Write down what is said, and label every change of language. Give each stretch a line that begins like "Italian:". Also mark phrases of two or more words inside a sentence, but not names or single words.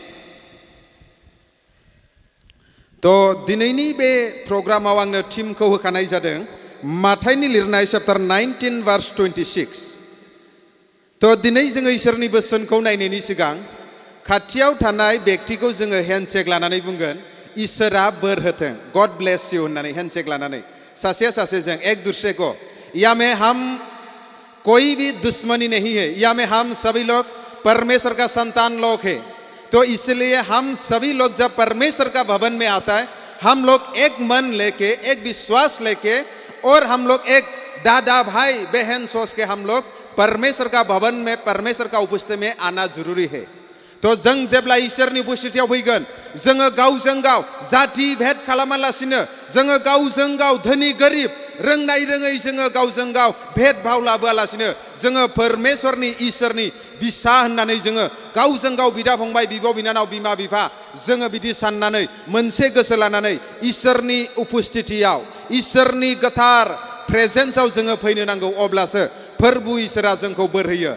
Bodo: तो दिनैनि बे प्रग्रामाव आंनो टीमखौ होखानाय जादों माथाइनि लिरनाय चैप्टार 19 verse 26। तो दिनै जोङो इसोरनि बोसोनखौ नायनायनि सिगां खाथियाव थानाय व्यक्तिखौ जोङो हेन्डशेक लानानै बुंगोन इसोरा बोर होथों
English: God bless you
Bodo: होननानै हेन्डशेक लानानै सासे जों
Hindi: एक दूसरे को या में हम कोई भी दुश्मनी नहीं है या में हम सभी लोग परमेश्वर का संतान लोग हैं तो इसलिए हम सभी लोग जब परमेश्वर का भवन में आता है हम लोग एक मन लेके एक विश्वास लेके और हम लोग एक दादा भाई बहन सोच के हम लोग परमेश्वर का भवन में परमेश्वर का उपस्थिति में आना जरूरी है।
Bodo: तो जों जेब्ला इसोरनि उपस्थितियाव फैगोन जोङो गावजों गाव जाति भेद खालामालासिनो जोङो गावजों गाव धोनि गोरिब रोंनाय रोङै जोङो गावजों गाव भेद भाव लाबोआलासिनो जोङो परमेश्वरनि इसोरनि बिसा होननानै जोङो गावजों गाव बिदा फंबाय बिब' बिनानाव बिमा बिफा जोङो बिदि साननानै मोनसे गोसो लानानै इसोरनि उपस्थितियाव इसोरनि गोथार प्रेजेन्सआव जोङो फैनो नांगौ अब्लासो फोरबु इसोरा जोंखौ बोर होयो।